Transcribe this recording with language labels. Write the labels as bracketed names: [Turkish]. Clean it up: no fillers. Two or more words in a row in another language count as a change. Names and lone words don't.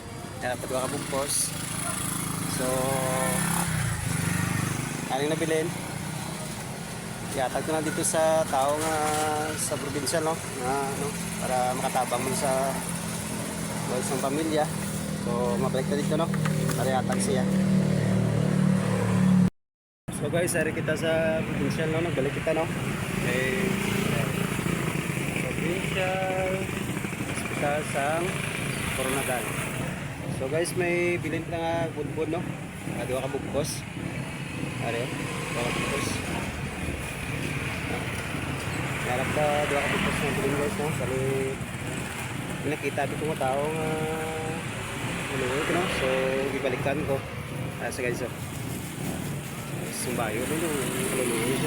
[Hiligaynon] Yan, dalawa kabugkos. So aling nabilin. Yatag ko na dito sa tao nga sa probinsya, no? Na, no? Para makatabang mo sa ng pamilya. So mabalik na dito, no? Para yatag siya. [English] So guys, [Hiligaynon] ari kita sa provincial, no? Nagbalik kita, no? Okay. special sang Coronadal. So guys, may bilin pa nga budbud no. Dua ka bugkos. Are, dua ka bugkos. Harap ka dua ka bugkos ng bilin guys no. Sali nakita dito mga tao nga maluwi ko no. So ibalikan ko. Sa guys so. Sumbayo no yung maluwi siya.